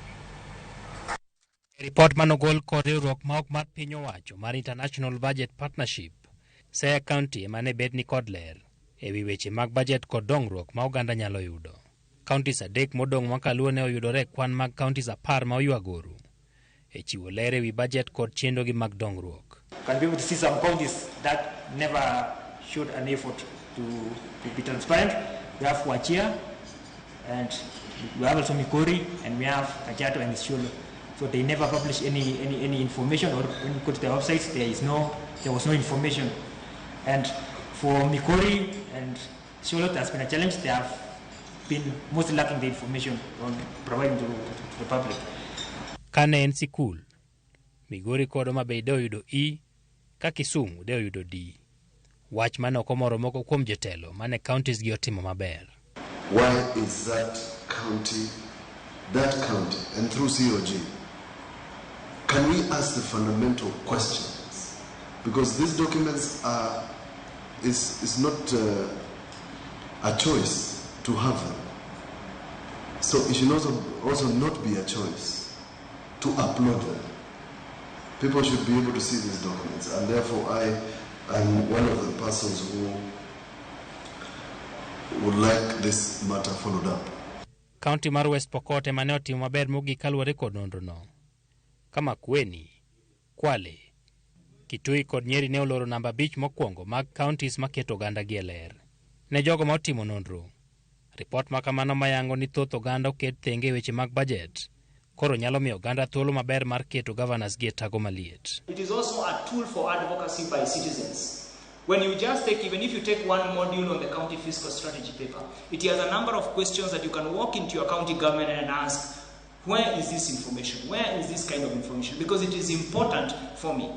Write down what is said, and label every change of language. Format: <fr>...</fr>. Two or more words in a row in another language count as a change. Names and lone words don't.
<luo>Report manogol kod riwruok ma ok mar piny owacho mar International Budget Partnership Saya County mane bed ni kod ler ewi weche mag budget kod dongruok ma oganda nyalo yudo. Counties adek modong' ma Kaluo ne oyudore kwan mag counties 10 ma oywagoro e chiwo ler ewi budget kod chenro gi mag dongruok.</luo> <en>Can be able to see some counties that never showed an effort to be transparent. We have Wachia, and we have also Mikori, and we have Kajato and Isiolo. So they never publish any information, or when you go to their websites, there was no information. And for Mikori and Isiolo, there has been a challenge. They have been mostly lacking the information on providing to the public.</en> <luo>Kane en sikul, Migori kod Homabay de oyudo E, ka Kisumu de oyudo D. Wach mane okomoro moko kuom jotelo mane counties gi otimo maber.</luo> <en>Why is that county, and through COG, can we ask the fundamental questions? Because these documents is not a choice to have them. So it should also not be a choice to upload them. People should be able to see these documents, and therefore I'm one of the persons who would like this matter followed up.</en> <luo>County mar West Pokot emane otimo maber mogik kaluwore kod nonrono. Kama Kweni, Kwale, Kitui kod Nyeri ne oloro namba 5 mokwongo mag counties maketo oganda gi ler. Ne jogo ma otimo nonro, report makamano mayango ni thoth oganda oket thenge weche mag budget. Koro nyalo miyo oganda thuolo maber mar keto governors gi tago maliet.</luo> <en>It is also a tool for advocacy by citizens. When you just take, even if you take one module on the county fiscal strategy paper, it has a number of questions that you can walk into your county government and ask, where is this information? Where is this kind of information? Because it is important for me.</en>